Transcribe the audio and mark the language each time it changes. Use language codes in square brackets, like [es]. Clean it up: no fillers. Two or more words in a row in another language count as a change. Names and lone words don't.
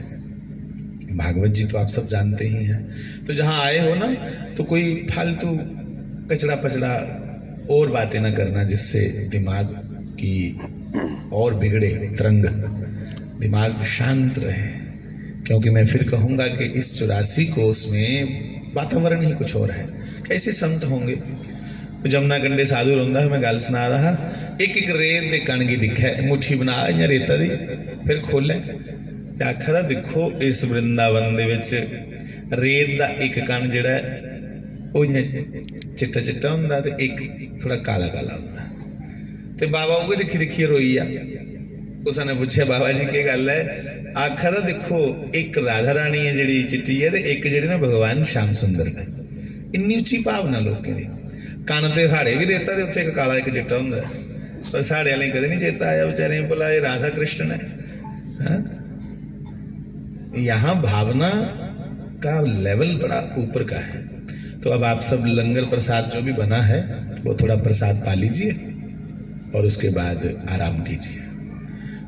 [hi] भागवत जी तो आप सब जानते ही हैं। तो जहाँ आए हो ना, तो कोई फालतू कचड़ा पचड़ा और बातें ना करना जिससे दिमाग की और बिगड़े तरंग, दिमाग शांत रहे। क्योंकि मैं फिर कहूँगा कि इस 84 कोस में वातावरण ही कुछ और है। कैसे संत होंगे? [pa] ਜਮੁਨਾ ਕੰਢੇ ਸਾਧੂ ਰੋਂਦਾ ਹੈ, ਮੈਂ ਗੱਲ ਸੁਣਾ ਰਿਹਾ, ਇੱਕ ਇੱਕ ਰੇਤ ਦੇ ਕਣ ਗੀ ਦਿਖੇ, ਮੁੱਠੀ ਬਣਾ ਇਞ ਰੇਤਾ ਦੀ, ਫਿਰ ਖੋਲ੍ਹੇ ਤੇ ਆਖਦਾ ਦੇਖੋ ਇਸ ਵਰਿੰਦਾਵਨ ਦੇ ਵਿਚ ਰੇਤ ਦਾ ਇੱਕ ਕਣ ਜਿਹੜਾ ਉਹ ਚਿੱਟਾ ਚਿੱਟਾ ਹੁੰਦਾ ਤੇ ਇੱਕ ਥੋੜ੍ਹਾ ਕਾਲਾ ਕਾਲਾ ਹੁੰਦਾ। ਤੇ ਬਾਬਾ ਉਹ ਦੇਖੀ ਦੇਖੀ ਰੋਈ ਆ। ਉਸਨੇ ਪੁੱਛਿਆ ਬਾਬਾ ਜੀ ਕੀ ਗੱਲ ਹੈ? ਆਖਾ ਦਾ ਦੇਖੋ ਇੱਕ ਰਾਧਾ ਰਾਣੀ ਹੈ ਜਿਹੜੀ ਚਿੱਟੀ ਹੈ ਤੇ ਇੱਕ ਜਿਹੜੇ ਨਾ ਭਗਵਾਨ ਸ਼ਾਮ ਸੁੰਦਰ ਨੇ। ਇੰਨੀ ਉੱਚੀ ਭਾਵਨਾ ਲੋਕਾਂ ਦੀ। ਕੰਨ ਤੇ ਸਾਡੇ ਵੀ ਰੇਤਾ ਤੇ ਉੱਥੇ ਇੱਕ ਕਾਲਾ ਇੱਕ ਚਿੱਟਾ ਹੁੰਦਾ, ਪਰ ਸਾਡੇ ਵਾਲੇ ਕਦੇ ਨਹੀਂ ਚੇਤਾ ਆਇਆ ਵਿਚਾਰੇ ਨੂੰ ਭਲਾ ਇਹ ਰਾਧਾ ਕ੍ਰਿਸ਼ਨ ਹੈ। [hi] यहाँ भावना का लेवल बड़ा ऊपर का है। तो अब आप सब लंगर प्रसाद जो भी बना है वो थोड़ा प्रसाद पा लीजिए और उसके बाद आराम कीजिए।